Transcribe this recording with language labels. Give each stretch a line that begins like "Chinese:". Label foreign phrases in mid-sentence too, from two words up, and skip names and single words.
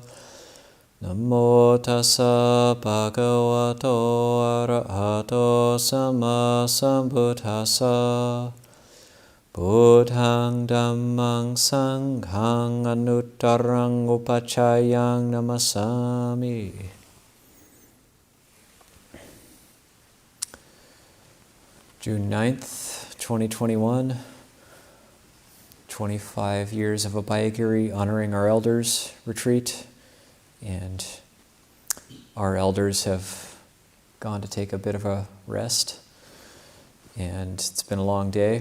Pali: Namo tassa bhagavato arahato samma sambuddhassa. Buddhang dhammang sanghang anuttarang upachayang namasami.
English: June 9th, 2021, 25 years of Abhayagiri honoring our elders retreat, and our elders have gone to take a bit of a rest, and it's been a long day.